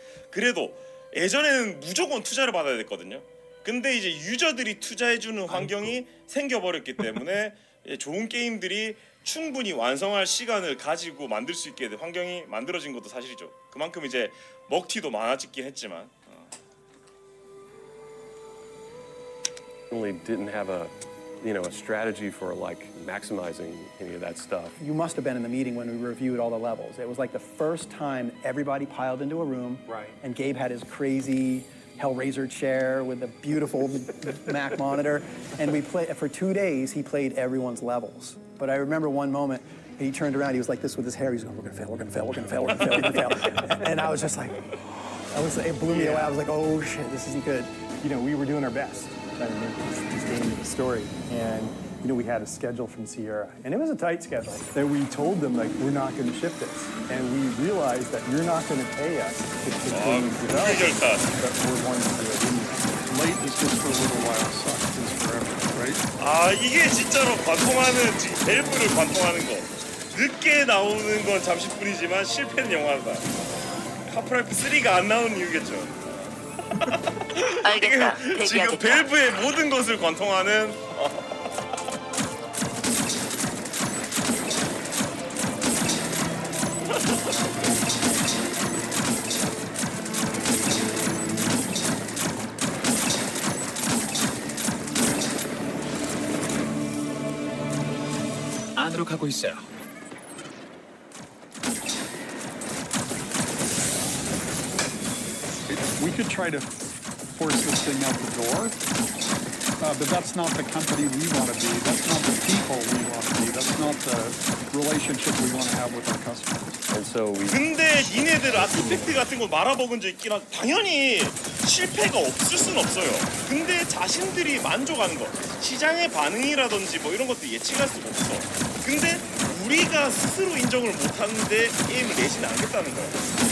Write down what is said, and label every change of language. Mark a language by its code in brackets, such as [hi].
[ko] 그래도 예전에는 무조건 투자를 받아야 됐거든요. 근데 이제 유저들이 투자해주는 환경이 생겨버렸기 때문에 좋은 게임들이 충분히 완성할 시간을 가지고 만들 수 있게 된 환경이 만들어진 것도 사실이죠. 그만큼 이제 먹튀도 많아지긴 했지만. [en] Really didn't have a strategy for like maximizing any of that stuff. You must have been in the meeting when we reviewed all the levels. It was like the first time everybody piled into a room, Right. and Gabe had his crazy Hellraiser chair with a beautiful Mac monitor, and we played for 2 days. He played everyone's levels. But I remember one moment, he turned around. He was like this with his hair. He's going, "We're gonna fail. We're gonna fail. We're gonna fail. We're gonna fail. We're gonna fail." And I was just like, it blew me away. I was like, "Oh shit, this isn't good." You know, we were doing our best trying to make this game into a story, and we had a schedule from Sierra, and it was a tight schedule. That we told them like we're not going to ship this, and we realized that you're not going to pay us to continue development, but we're going to do it anyway. Late is just for a little while, sucked is forever, right? [ko] 아 이게 진짜로 관통하는 지금 밸브를 관통하는 거. 늦게 나오는 건 잠시뿐이지만 실패는 영원하다. 하프라이프 3가 안 나오는 이유겠죠. 알겠다. 지금 대기하겠다. 밸브의 모든 것을 관통하는 안으로 가고 있어요. [en] We could try to force this thing out the door, but that's not the company we want to be. That's not the people we want to be. That's not the relationship we want to have with our customers. And so we [ko] 근데 니네들 아티팩트 같은 거 말아먹은 적 있긴 한 당연히 실패가 없을 순 없어요. 근데 자신들이 만족하는 거 시장의 반응이라든지 뭐 이런 것도 예측할 수가 없어. 근데 우리가 스스로 인정을 못하는데 게임을 내지는 않겠다는 거야.